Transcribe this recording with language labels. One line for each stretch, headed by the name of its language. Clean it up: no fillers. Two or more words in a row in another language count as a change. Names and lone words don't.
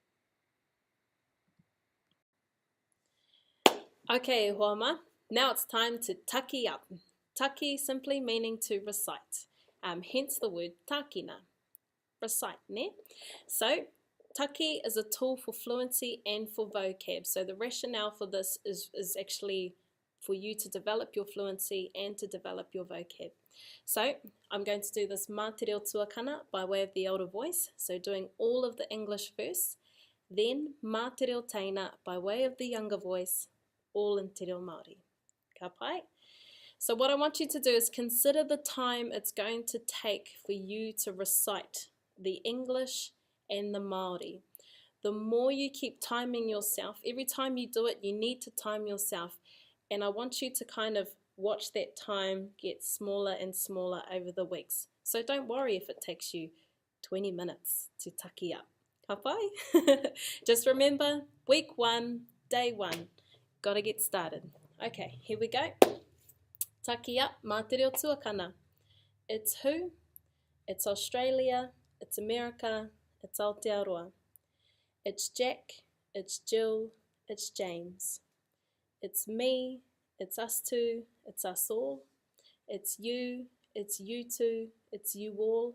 Māori: Okay, hoa ma.
English: Now it's time to taki up. Taki simply meaning to recite, hence the word takina, recite, ne? So, taki is a tool for fluency and for vocab. So the rationale for this is actually for you to develop your fluency and to develop your vocab. So I'm going to do this
Māori: mā te reo tuakana
English: by way of the older voice, so doing all of the English first, then
Māori: mā te reo teina
English: by way of the younger voice, all in
Māori: te reo Māori. Ka pai?
English: So what I want you to do is consider the time it's going to take for you to recite the English and the Māori. The more you keep timing yourself, every time you do it, you need to time yourself. And I want you to kind of watch that time get smaller and smaller over the weeks. So don't worry if it takes you 20 minutes to taki up.
Māori: Ka pai?
English: Just remember, week 1, day 1. Got to get started. Okay, here we go. Taki up,
Māori: mā te reo tuakana.
English: It's who, it's Australia, it's America, it's Aotearoa. It's Jack, it's Jill, it's James. It's me, it's us two, it's us all. It's you two, it's you all.